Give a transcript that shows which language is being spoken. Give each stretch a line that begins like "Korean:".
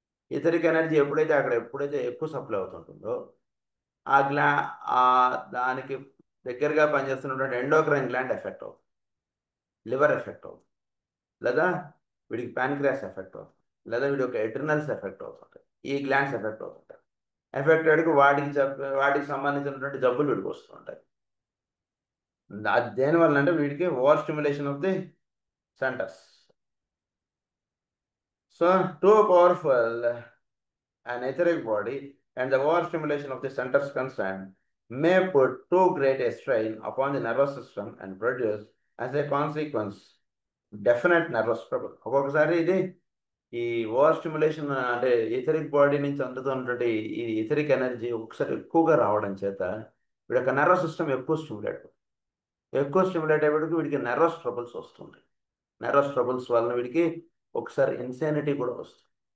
Telugu: Etheric energy ఎప్పుడైతే ఎక్కువ supply అవుతుంటుందో ఆ దానికి దగ్గరగా పనిచేస్తున్నటువంటి ఎండోక్రైన్ గ్లాండ్ ఎఫెక్ట్ అవుతుంది, లివర్ ఎఫెక్ట్ అవుతుంది, లేదా వీడికి ప్యాన్క్రియాస్ ఎఫెక్ట్ అవుతుంది, లేదా వీడి యొక్క ఎడ్రినల్స్ ఎఫెక్ట్ అవుతుంటాయి. ఈ గ్లాండ్స్ ఎఫెక్ట్ అవుతుంటాయి. ఎఫెక్ట్ అయ్యేటికి వాటికి సంబంధించినటువంటి జబ్బులు వీడికి వస్తుంటాయి. దేనివల్ల అంటే వీడికి
English: Over stimulation of the centres. So too powerful an etheric body and the overstimulation of the centers concerned may put too great a strain upon the nervous system and produce as a consequence definite nervous trouble.
Telugu: ఒక్కొక్కసారి ఇది ఈ over stimulation అంటే etheric body నుంచి అందుతున్నటువంటి ఈ etheric energy ఒకసారి ఎక్కువగా రావడం చేత వీడి యొక్క నర్వస్ సిస్టమ్ ఎక్కువ స్టిమ్యులేట్ అయ్యేటికి వీడికి నర్వస్ ట్రబుల్స్ వస్తుంటాయి. నర్వస్ ట్రబుల్స్ వలన వీడికి ఒకసారి ఇన్సానిటీ కూడా వస్తుంది.